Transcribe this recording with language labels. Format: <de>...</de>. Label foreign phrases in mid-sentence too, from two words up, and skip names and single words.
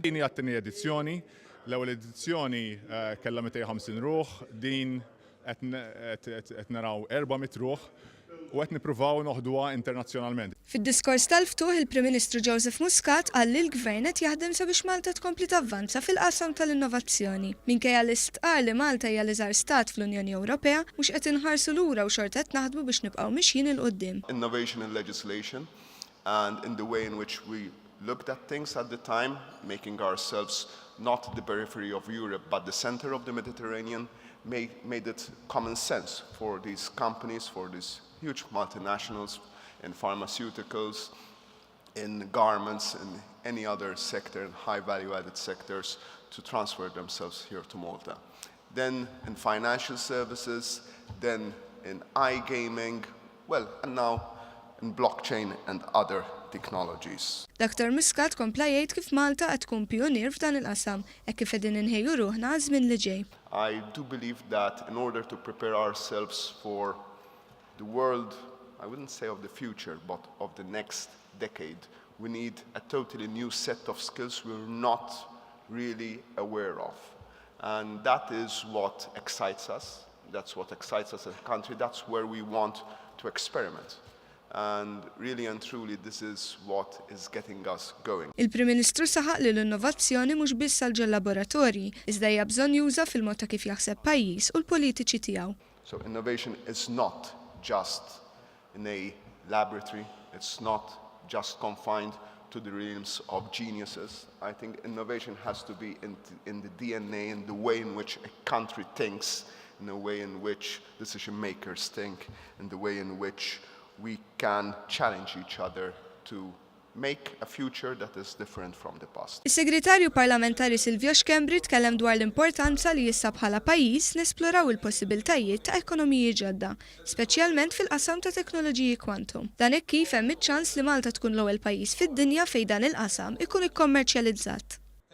<mt>Din hija t-tieni edizzjoni, l-ewwel edizzjoni kellha 250 ruħ, din qed naraw 400 ruħ u qed nippruvaw noħduha internazzjonalment. Fid-diskors tal-ftuħ il-Prim Ministru Joseph Muscat qal li l-Gvern qed jaħdem sabiex Malta tkompli tavvanza fil-qasam tal-innovazzjoni. Minkejja l-istqar li Malta hija l-iżgħar stat fl-Unjoni Ewropea mhux qed inħarsu lura u xorta qed naħdmu biex nibqgħu mixjin il qudiem.</mt> <en>Innovation in legislation and in the way in which we looked at things at the time, making ourselves not the periphery of Europe but the center of the Mediterranean, made it common sense for these companies, for these huge multinationals in pharmaceuticals, in garments, in any other sector, in high value-added sectors, to transfer themselves here to Malta. Then in financial services, then in iGaming, well, and now in blockchain and other technologies.</en> <mt>Dr. Muscat kompla jgħid kif Malta qed tkun pionier f'dan il-qasam hekk kif qegħdin inħejju ruħna żmien li ġej.</mt> <en>I do believe that in order to prepare ourselves for the world, I wouldn't say of the future, but of the next decade, we need a totally new set of skills we're not really aware of. And that is what excites us. That's what excites us as a country. That's where we want to experiment. And really and truly this is what is getting us going.</en> <mt>Il-Prim Ministru saħaq li l-innovazzjoni mhux biss għal ġel-laboratorji, iżda hija bżonn juża fil-mod ta' kif jaħseb pajjiż u l-politiċi tiegħu.</mt> <en>So innovation is not just in a laboratory, it's not just confined to the realms of geniuses. I think innovation has to be in the DNA, in the way in which a country thinks, in the way in which decision makers think, in the way in which we can challenge each other to make a future that is different from the past.</en> <mt>Is-Segretarju Parlamentari Silvio Xkembri tkellem dwar l-importanza li issa bħala pajjiż nesploraw il-possibiltajiet ta' ekonomiji ġodda, speċjalment fil-qasam ta' teknoloġiji kwantum. Dan hekk kif hemm iċ-ċans li Malta tkun l-ewwel pajjiż fid-dinja fejn dan il-qasam ikun ikkommerċjalizzat.</mt>